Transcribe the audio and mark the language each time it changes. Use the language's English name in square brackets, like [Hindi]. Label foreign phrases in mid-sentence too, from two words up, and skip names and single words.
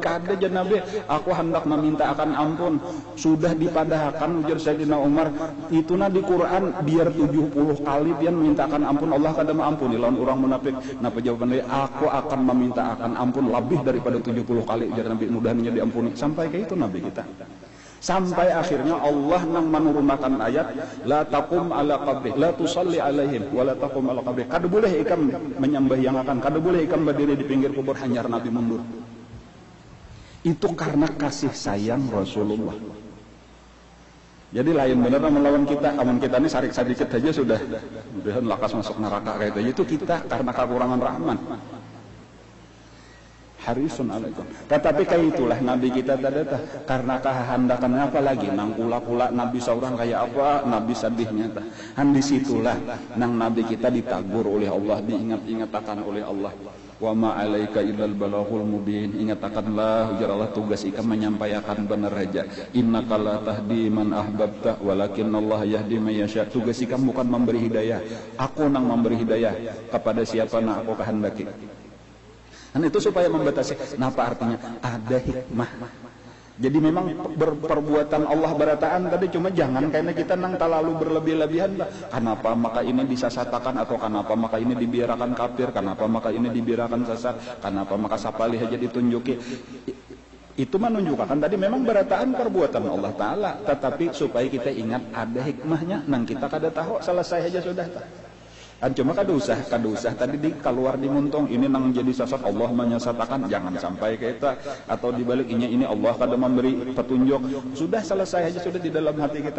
[Banjar] Kada aja Nabi, aku hendak meminta akan ampun. Sudah dipadahkan ujar Sayyidina Umar, itu di Quran biar 70 kali pian minta akan ampun, Allah kada maampuni lawan orang munafik. Napa jawabannya? Aku akan meminta akan ampun lebih daripada 70 kali ujar Nabi, mudah-mudahan diampuni. Sampai ke itu Nabi kita. Sampai akhirnya Allah nang menurunkan ayat, [Arabic] لا تقم على قبره، لا تصل عليهم ولا تقم على قبره. [Banjar] Kada boleh ikam menyembah yang akan, kada boleh ikam berdiri di pinggir kubur, hanyar Nabi mundur. Itu karena kasih sayang Rasulullah. Jadi lain benar melawan kita, amun kita ini sarik sedikit saja sudah lakas masuk neraka kayak itu kita karena kekurangan rahman. [Arabic] حريص عليكم. [Banjar] Tetapi kayak itulah Nabi kita tadi karena kehendakan apa lagi nang kula Nabi seorang kayak apa Nabi sedihnya tah. Han disitulah nang Nabi kita ditagur oleh Allah, diingat-ingatakan oleh Allah. [Arabic] وما عليك إلا البلاغ المبين. [Banjar] Ingatakanlah ujar Allah, tugas ikam menyampaikan benar aja. [Arabic] إنك لا تهدي من أحببت ولكن الله يهدي من يشاء. [Banjar] Tugas ikam bukan memberi hidayah. Aku nang memberi hidayah kepada siapa nang aku kehendaki. Dan itu supaya membatasi. Apa artinya? Ada hikmah. Jadi memang perbuatan Allah berataan tadi, cuma jangan karena kita nang terlalu berlebih-lebihan. Kenapa maka ini disasatakan, atau kenapa maka ini dibiarkan kafir, kenapa maka ini dibiarkan sesat, kenapa maka sapalih aja ditunjuki. Itu menunjukkan tadi memang berataan perbuatan Allah Ta'ala, tetapi supaya kita ingat ada hikmahnya. Nang kita kada tahu, selesai aja sudah. Cuma kada usah tadi keluar di muntung ini nang jadi sesat, Allah menyesatkan, jangan sampai kita, atau dibaliknya ini Allah kada memberi petunjuk, sudah selesai aja sudah di dalam hati kita.